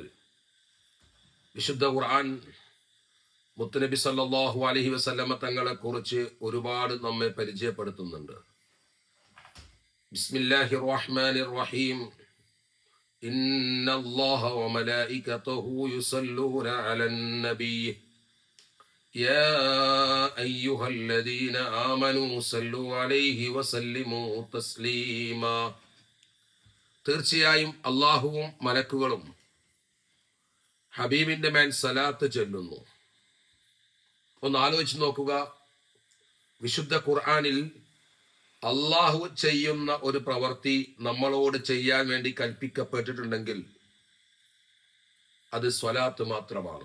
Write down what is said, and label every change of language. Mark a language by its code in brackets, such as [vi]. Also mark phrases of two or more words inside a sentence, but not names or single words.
[ml] വിശുദ്ധ ഖുർആൻ മുത്തുനബി [ar] صلى الله عليه وسلم [ml] തങ്ങളെ കുറിച്ച് ഒരുപാട് നമ്മെ പരിചയപ്പെടുത്തുന്നുണ്ട്. [ar] بسم الله الرحمن الرحيم. إن الله وملائكته يصلون على النبي يا أيها الذين آمنوا صلوا عليه وسلموا تسليما. [ml] തീർച്ചയായും അല്ലാഹുവും മലക്കുകളും ഹബീബിന്റെ മേൽ സലാത്ത് ചൊല്ലുന്നു. ഒന്ന് ആലോചിച്ച് നോക്കുക. വിശുദ്ധ ഖുർആനിൽ അല്ലാഹു ചെയ്യുന്ന ഒരു പ്രവൃത്തി നമ്മളോട് ചെയ്യാൻ വേണ്ടി കൽപ്പിക്കപ്പെട്ടിട്ടുണ്ടെങ്കിൽ അത് സ്വലാത്ത് മാത്രമാണ്.